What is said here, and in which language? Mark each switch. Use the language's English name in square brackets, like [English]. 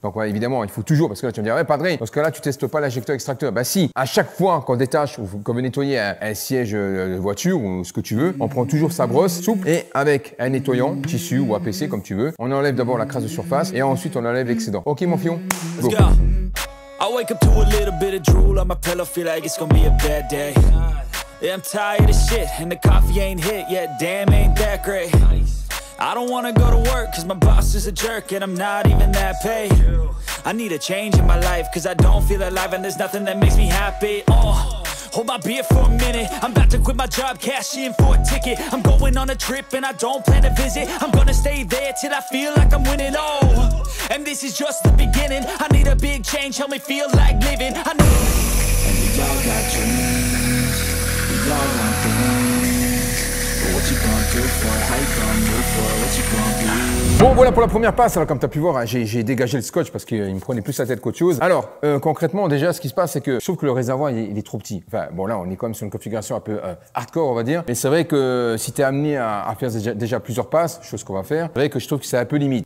[French] Donc, ouais, évidemment, il faut toujours, parce que là, tu me dirais, ouais, Padri, parce que là, tu testes pas l'injecteur extracteur. Bah, si, à chaque fois qu'on détache ou qu'on veut nettoyer un siège de voiture ou ce que tu veux, on prend toujours sa brosse souple et avec un nettoyant, tissu ou APC comme tu veux. On enlève d'abord la crasse de surface et ensuite on enlève l'excédent. Ok mon fion? Go. [English] I wake up to a little bit of drool on my pillow, feel like it's gonna be a bad day. Yeah, I'm tired of shit and the coffee ain't hit yet, damn ain't that great. I don't wanna go to work cause my boss is a jerk and I'm not even that paid. I need a change in my life cause I don't feel alive and there's nothing that makes me happy. Hold my beer for a minute, I'm about to quit my job, cash in for a ticket. I'm going on a trip and I don't plan to visit. I'm gonna stay there till I feel like I'm winning, oh. And this is just the beginning, I need a big change, help me feel like living. And we all got dreams, we all want things. But what you gonna do for it, how you gonna move for it, what you gonna be? [French] Bon, voilà pour la première passe. Alors, comme tu as pu voir, j'ai dégagé le scotch parce qu'il me prenait plus la tête qu'autre chose. Alors, concrètement, déjà, ce qui se passe, c'est que je trouve que le réservoir, il est trop petit. Enfin, bon, là, on est quand même sur une configuration un peu hardcore, on va dire. Mais c'est vrai que si tu es amené à faire déjà plusieurs passes, chose qu'on va faire, c'est vrai que je trouve que c'est un peu limite.